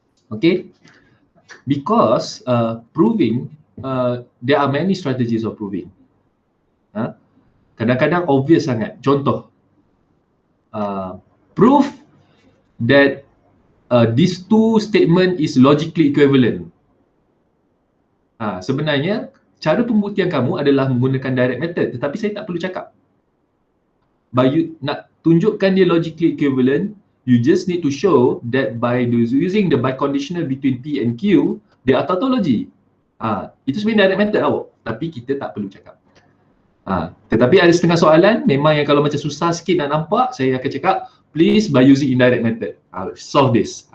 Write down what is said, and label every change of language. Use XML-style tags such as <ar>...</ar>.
<en>Okay, because proving, there are many strategies of proving.</en> <ms>Kadang-kadang obvious sangat. Contoh,</ms> <en>proof that these two statement is logically equivalent.</en> <ms>Sebenarnya cara pembuktian kamu adalah menggunakan direct method, tetapi saya tak perlu cakap. Nak tunjukkan dia</ms> <en>logically equivalent, you just need to show that by using the biconditional between P and Q, they are tautology.</en> <ms>Itu sebenarnya direct method awak, tapi kita tak perlu cakap. Tetapi ada setengah soalan memang yang kalau macam susah sikit nak nampak, saya akan cakap</ms> <en>please by using indirect method, solve this.</en>